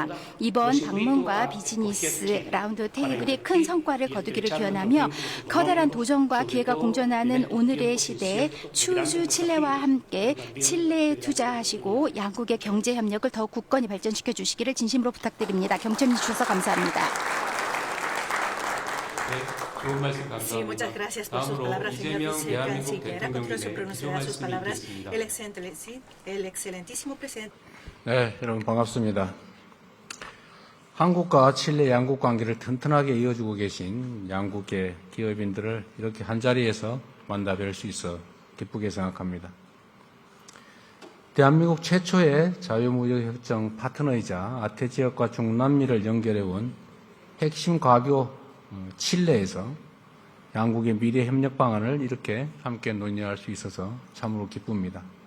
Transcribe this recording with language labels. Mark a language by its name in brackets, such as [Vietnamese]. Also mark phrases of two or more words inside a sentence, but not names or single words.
[Korean] 이번 방문과 비즈니스 라운드 테이블이 큰 성과를 거두기를 기원하며 커다란 도전과 기회가 공존하는 오늘의 시대에 추주 칠레와 함께 칠레에 투자하시고 양국의 경제 협력을 더욱 굳건히 발전시켜 주시기를 진심으로 부탁드립니다. 경청해 주셔서 감사합니다. 네, 좋은 말씀 [Spanish] Sí, [Korean] 감사합니다. [Spanish] muchas gracias por sus [Korean] 다음으로 [Spanish] palabras, señor [Korean] 이재명 대한민국 [Spanish] vicecanciller. A continuación [Korean] 대통령님의 [Spanish] pronunciará sus [Korean] 기조 말씀이 [Spanish] palabras [Korean] 있겠습니다. [Spanish] el excelentísimo presidente. [Korean] 네, 여러분 반갑습니다. 한국과 칠레 양국 관계를 튼튼하게 이어주고 계신 양국의 기업인들을 이렇게 한자리에서 만나 뵐 수 있어 기쁘게 생각합니다. 대한민국 최초의 자유무역협정 파트너이자 아태 지역과 중남미를 연결해온 핵심 과교 칠레에서 양국의 미래 협력 방안을 이렇게 함께 논의할 수 있어서 참으로 기쁩니다.